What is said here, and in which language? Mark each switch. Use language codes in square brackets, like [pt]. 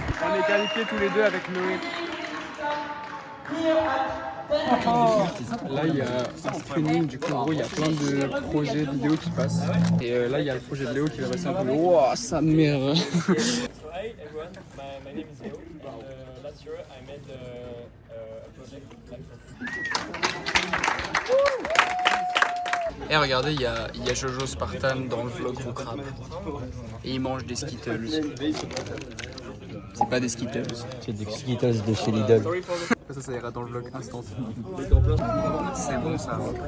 [fr] On est qualifiés tous les deux avec Noé. Là il y a un streaming, du coup en gros il y a plein de projets vidéo qui passent. Et là il y a le projet de Léo qui va passer un peu. Wouah, sa mère. [en] Hi everyone, my name is Leo. Last year I made a project like [fr] Eh regardez, il y a Jojo Spartan dans le vlog Roucrap. Et il mange des Skittles. C'est pas des Skittles. C'est des Skittles de chez Lidl. Ça ira dans le vlog instant. C'est bon ça.